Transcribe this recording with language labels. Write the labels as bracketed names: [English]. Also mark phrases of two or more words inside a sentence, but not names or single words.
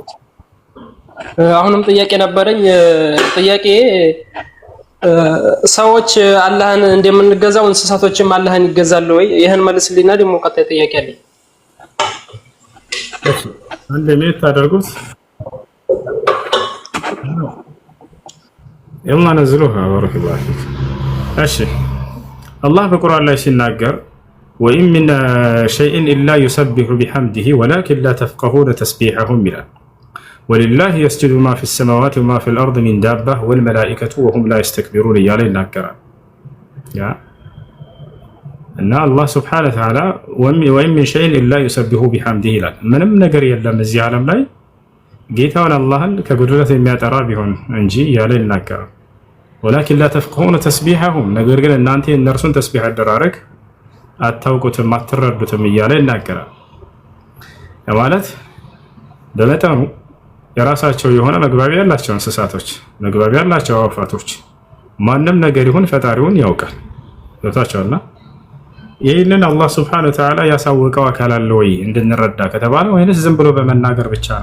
[Amharic] አሁንም ጥያቄ ነበረኝ። ጥያቄ ሰዎች አላህን እንደምንገዛው እንስሳቶችም አላህን ይገዛሉ ወይ? ይሄን መልስልኝና ደግሞ ቀጣይ ጥያቄ አለኝ። እሺ አንድ ሜት ታደርጉት [Arabic] يلا نزلوها بارك الله فيك. [Amharic] እሺ አላህ በቁርአን ላይ ሲናገር [Arabic] وإن من شيء إلا يسبح بحمده ولكن لا تفقهون تسبيحهم ይላል። ولله يسجد ما في السماوات وما في الأرض من دابة والملائكة وهم لا يستكبرون [Amharic] እያለ ይናገራል። ያ እና አላህ [Arabic] سبحانه وتعالى وإن من شيء إلا يسبح بحمده [Amharic] ይላል። ምንም ነገር የለም እዚህ ዓለም ላይ ጌታውን አላህን ከጉድለት የሚያጠራ ቢሆን እንጂ እያለ ይናገራል። ወላኪን [Arabic] لا تفقهون تسبيحهم [Amharic] ነገር ግን እናንተ የእነርሱን ተስቢሕ አደራረግ አታውቁትም አትረዱትም እያለ ይናገራል። ማለት በመጠኑ የራሳቸው የሆነ መግባቢያ ያላቸው እንስሳቶች፣ መግባቢያ ያላቸው አዕዋፋቶች ማንም ነገር ይሁን ፈጣሪውን ያውቃል። ገብታችኋልና ይህንን አላህ [Arabic] سبحانه وتعالى [Amharic] ያሳወቀው አካል አለ ወይ እንድንረዳ ከተባለ ወይንስ ዝም ብሎ በመናገር ብቻ ነው?